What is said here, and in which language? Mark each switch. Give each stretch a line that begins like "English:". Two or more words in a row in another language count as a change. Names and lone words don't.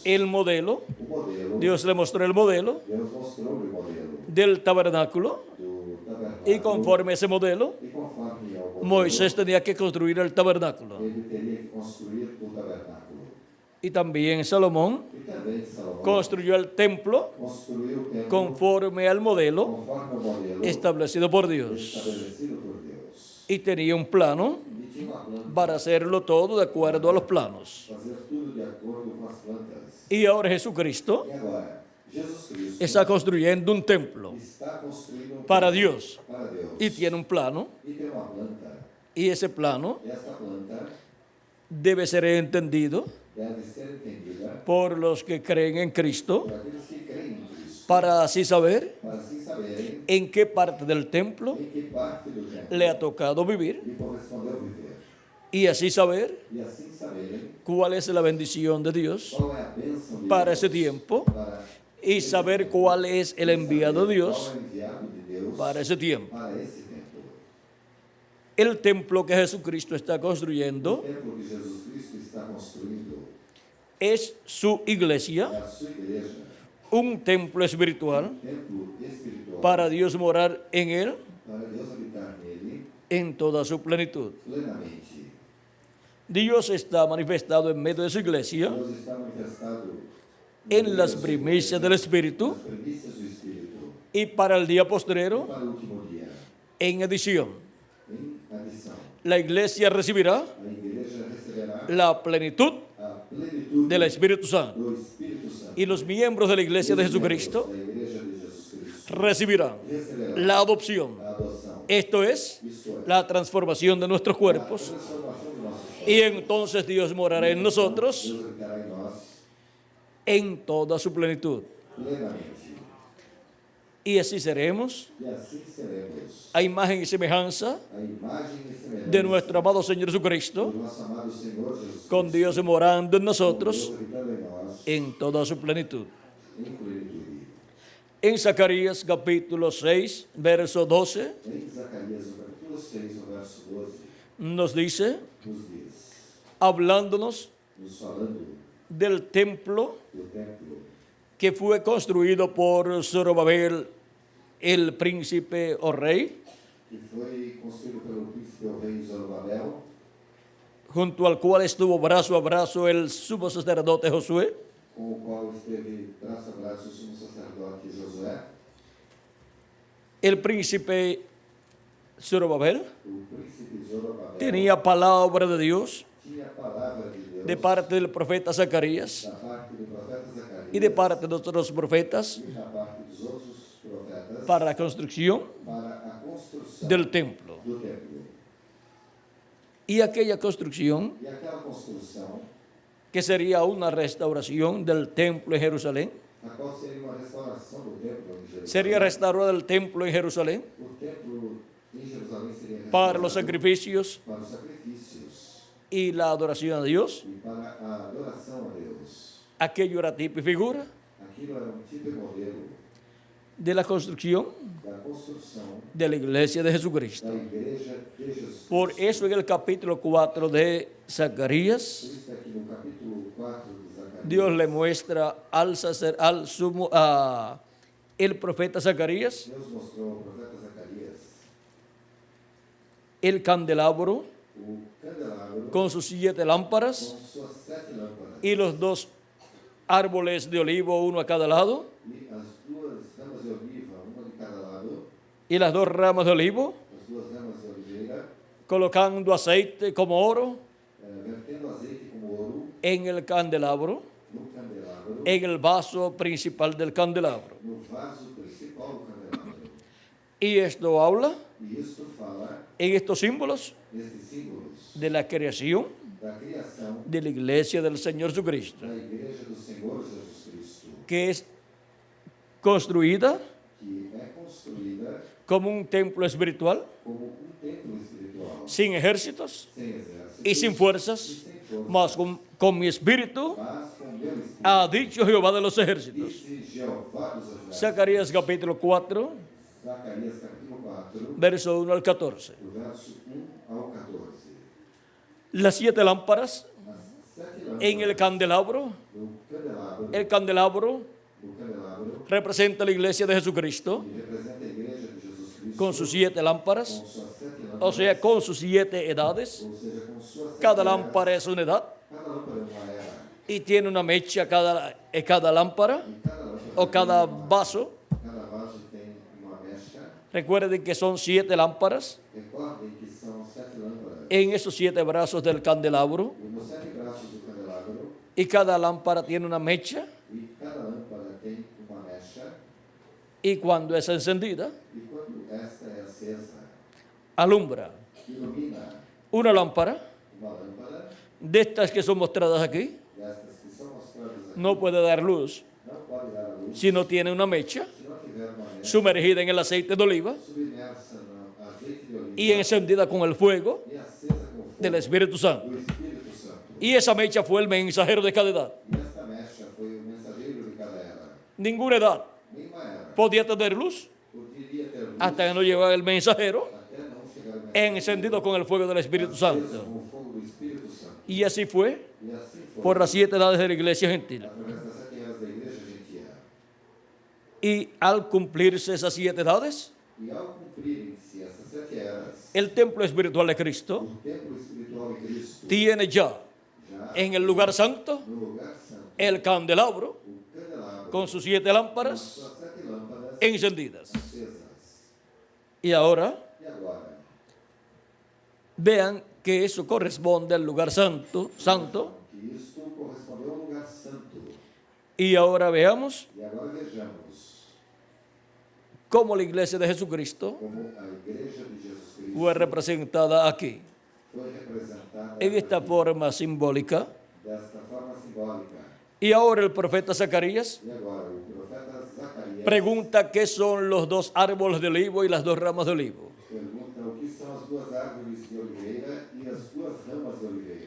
Spanish: el modelo,
Portuguese: o modelo.
Spanish: Dios le mostró el modelo
Portuguese: Deus mostrou o modelo
Spanish: del tabernáculo
Portuguese: do tabernáculo.
Spanish: y conforme a ese modelo,
Portuguese: E conforme ao modelo,
Spanish: Moisés tenía que construir el tabernáculo.
Portuguese: ele teria que construir o tabernáculo.
Spanish: Y también Salomón
Portuguese: E também Salomão
Spanish: construyó el templo
Portuguese: construiu o templo
Spanish: conforme al modelo
Portuguese: conforme o modelo
Spanish: establecido por Dios.
Portuguese: estabelecido por Deus.
Spanish: Y tenía un plano
Portuguese: E tinha uma planta
Spanish: para hacerlo todo de acuerdo a los planos.
Portuguese: fazer tudo de acordo com as plantas.
Spanish: Y ahora Jesucristo
Portuguese: E agora, Jesus Cristo
Spanish: está construyendo un templo
Portuguese: está construindo um
Spanish: para
Portuguese: templo
Spanish: Dios
Portuguese: para Deus.
Spanish: y tiene un plano,
Portuguese: E tem uma planta.
Spanish: y ese plano
Portuguese: E esta planta
Spanish: debe ser entendido
Portuguese: deve ser entendida
Spanish: por los que creen en Cristo
Portuguese: por aqueles que creem em Cristo,
Spanish: para así saber
Portuguese: para assim saberem
Spanish: en qué parte del templo
Portuguese: em que parte do templo
Spanish: le ha tocado vivir
Portuguese: lhe correspondeu viver.
Spanish: y así saber
Portuguese: E assim saberem
Spanish: cuál es la bendición de Dios
Portuguese: qual é a bênção de
Spanish: para
Portuguese: Deus
Spanish: ese tiempo
Portuguese: para
Spanish: y saber cuál es el enviado de Dios
Portuguese: qual é o enviado de Deus para esse tiempo. para esse tempo.
Spanish: El templo que Jesucristo está
Portuguese: O
Spanish: construyendo
Portuguese: templo que Jesus Cristo está construindo
Spanish: es su
Portuguese: é
Spanish: iglesia,
Portuguese: a sua igreja,
Spanish: un templo espiritual
Portuguese: templo espiritual
Spanish: para Dios morar en él
Portuguese: para Deus habitar nele
Spanish: en toda su plenitud.
Portuguese: plenamente.
Spanish: Dios está manifestado en medio de su iglesia
Portuguese: Deus está manifestado
Spanish: en las primicias del Espíritu
Portuguese: nas primícias do Espírito
Spanish: y para el día postrero
Portuguese: para o último dia.
Spanish: en edición.
Portuguese: Em adição,
Spanish: La iglesia recibirá
Portuguese: a igreja receberá
Spanish: la plenitud
Portuguese: a plenitude
Spanish: del Espíritu Santo
Portuguese: do Espírito Santo.
Spanish: y los miembros de la iglesia de
Portuguese: Os membros
Spanish: Jesucristo
Portuguese: da igreja de Jesus Cristo
Spanish: recibirán
Portuguese: receberán
Spanish: la adopción.
Portuguese: a adoção.
Spanish: Esto es
Portuguese: Isto é,
Spanish: la transformación de nuestros
Portuguese: a
Spanish: cuerpos.
Portuguese: transformação do nosso corpo.
Spanish: Y entonces Dios morará en nosotros
Portuguese: Deus habitará em nós
Spanish: en toda su plenitud.
Portuguese: plenamente.
Spanish: Y así seremos
Portuguese: E assim seremos
Spanish: a imagen y semejanza
Portuguese: a imagem e semelhança
Spanish: de nuestro amado Señor Jesucristo,
Portuguese: do nosso amado Senhor Jesus
Spanish: con
Portuguese: Cristo,
Spanish: Dios morando en
Portuguese: Deus
Spanish: nosotros
Portuguese: habitando em nós
Spanish: en toda su plenitud.
Portuguese: em plenitude.
Spanish: En Zacarías capítulo 6, verso 12,
Portuguese: Em Zacarias, no capítulo 6, o verso 12,
Spanish: nos dice,
Portuguese: nos diz,
Spanish: hablándonos
Portuguese: nos falando
Spanish: del templo
Portuguese: do templo
Spanish: que fue construido por Zorobabel, el príncipe o rey,
Portuguese: que foi construído pelo príncipe o rei Zorobabel,
Spanish: junto al cual estuvo brazo a brazo el sumo sacerdote Josué,
Portuguese: com o qual esteve braço a braço o sumo sacerdote Josué,
Spanish: el príncipe Zorobabel
Portuguese: o príncipe Zorobabel
Spanish: tenía palabra de Dios
Portuguese: tinha a palavra de Deus
Spanish: de parte del profeta Zacarías
Portuguese: da parte do profeta Zacarias
Spanish: y de parte de otros profetas
Portuguese: e da parte dos outros profetas
Spanish: para la construcción
Portuguese: para a construção
Spanish: del templo.
Portuguese: do templo.
Spanish: Y aquella construcción,
Portuguese: E aquela construção,
Spanish: que sería una restauración del templo en Jerusalén,
Portuguese: a qual seria uma restauração do templo em Jerusalém.
Spanish: sería restaurado el templo en Jerusalén
Portuguese: O templo em Jerusalém seria
Spanish: para los
Portuguese: restaurado
Spanish: sacrificios
Portuguese: para os sacrifícios
Spanish: y la adoración a Dios.
Portuguese: e para a adoração a Deus.
Spanish: Aquello era tipo y figura
Portuguese: Aquilo era um tipo e modelo
Spanish: de la construcción
Portuguese: da construção
Spanish: de la iglesia de Jesucristo.
Portuguese: da igreja de Jesus.
Spanish: Por eso en el capítulo 4 de
Portuguese: Por
Spanish: Zacarías,
Portuguese: isso aqui no capítulo 4 de Zacarias,
Spanish: Dios le muestra el profeta Zacarías
Portuguese: Deus mostrou ao profeta Zacarias
Spanish: el candelabro
Portuguese: o candelabro
Spanish: con sus 7 lámparas
Portuguese: com suas 7 lâmpadas
Spanish: y los 2 árboles de olivo, uno a cada lado,
Portuguese: e as 2 ramas de oliva, uma de cada lado,
Spanish: y las 2 ramas de olivo,
Portuguese: as 2 ramas de oliveira,
Spanish: colocando aceite como oro
Portuguese: vertendo azeite como ouro
Spanish: en el candelabro,
Portuguese: no candelabro,
Spanish: en el vaso principal del candelabro.
Portuguese: no vaso principal do candelabro.
Spanish: Y esto habla
Portuguese: E isto fala
Spanish: en estos símbolos
Portuguese: destes símbolos
Spanish: de la creación
Portuguese: da criação
Spanish: de la iglesia del Señor Jesucristo,
Portuguese: da igreja do Senhor Jesus Cristo,
Spanish: que es construida
Portuguese: que é construída
Spanish: como un templo espiritual,
Portuguese: como um templo espiritual,
Spanish: sin ejércitos
Portuguese: sem exércitos
Spanish: y sin fuerzas,
Portuguese: e sem força,
Spanish: mas con mi espíritu,
Portuguese: mas com meu espírito,
Spanish: ha dicho Jehová de los ejércitos.
Portuguese: disse Jeová dos exércitos.
Spanish: Zacarías capítulo 4,
Portuguese: Zacarias capítulo 4,
Spanish: verso 1 al 14.
Portuguese: do verso 1 ao 14.
Spanish: Las 7 lámparas
Portuguese: As 7 lâmpadas
Spanish: en el candelabro,
Portuguese: do candelabro
Spanish: representa la iglesia de Jesucristo
Portuguese: que representa a igreja de Jesus Cristo
Spanish: con sus 7 lámparas,
Portuguese: com suas 7 lâmpadas,
Spanish: o sea, con sus 7 edades.
Portuguese: ou seja, com suas 7
Spanish: Cada
Portuguese: eras.
Spanish: lámpara es una edad
Portuguese: Cada lâmpada é uma era.
Spanish: y tiene una mecha cada lámpara
Portuguese: E cada lâmpada
Spanish: o cada
Portuguese: tem
Spanish: vaso.
Portuguese: cada vaso tem uma mecha.
Spanish: Recuerden que son 7 lámparas
Portuguese: Recordem que são 7 lâmpadas.
Spanish: en esos 7 brazos del candelabro
Portuguese: E nos 7 braços do candelabro,
Spanish: y cada lámpara tiene una mecha
Portuguese: e cada lâmpada tem uma mecha.
Spanish: y cuando es encendida
Portuguese: E quando esta é acesa,
Spanish: alumbra.
Portuguese: ilumina
Spanish: Una lámpara
Portuguese: uma lâmpada.
Spanish: de estas que son mostradas aquí
Portuguese: Destas que são mostradas aqui,
Spanish: no puede dar luz
Portuguese: não pode dar a luz
Spanish: si no tiene una mecha
Portuguese: se não tiver uma mecha
Spanish: sumergida en el aceite de oliva
Portuguese: submersa no azeite de oliva
Spanish: y encendida con el fuego
Portuguese: e acesa com fogo
Spanish: del Espíritu Santo.
Portuguese: do Espírito Santo.
Spanish: Y esa mecha fue el mensajero de cada edad.
Portuguese: E esta mecha foi o mensageiro de cada era.
Spanish: Ninguna edad
Portuguese: Nenhuma era
Spanish: podía tener luz
Portuguese: poderia ter luz
Spanish: hasta que no llegara el mensajero
Portuguese: até não chegar o mensageiro
Spanish: encendido con el fuego del Espíritu
Portuguese: aceso
Spanish: Santo.
Portuguese: com o fogo do Espírito Santo.
Spanish: Y así fue
Portuguese: E assim foi
Spanish: por las 7 edades de la iglesia gentil.
Portuguese: através das 7 eras da igreja gentia.
Spanish: Y al cumplirse esas 7 edades,
Portuguese: E ao cumprirem-se essas 7 eras,
Spanish: el templo espiritual de Cristo
Portuguese: o templo espiritual de Cristo
Spanish: tiene ya
Portuguese: já
Spanish: en el lugar santo
Portuguese: no lugar santo,
Spanish: el candelabro
Portuguese: o candelabro
Spanish: con sus 7
Portuguese: com
Spanish: lámparas
Portuguese: suas 7 lâmpadas
Spanish: encendidas.
Portuguese: acesas.
Spanish: Y ahora
Portuguese: E agora,
Spanish: vean que eso corresponde al lugar santo.
Portuguese: que isto correspondeu ao lugar santo.
Spanish: Y ahora veamos
Portuguese: E agora vejamos
Spanish: cómo la iglesia de Jesucristo
Portuguese: como a igreja de Jesus Cristo
Spanish: fue representada aquí.
Portuguese: foi representada
Spanish: En esta forma simbólica.
Portuguese: desta forma simbólica.
Spanish: Y ahora el profeta Zacarías
Portuguese: E agora, o profeta Zacarias
Spanish: pregunta qué son los 2 árboles de olivo y las 2 ramas de olivo.
Portuguese: pergunta o que são as 2 árvores de oliveira e as 2 ramas de oliveira.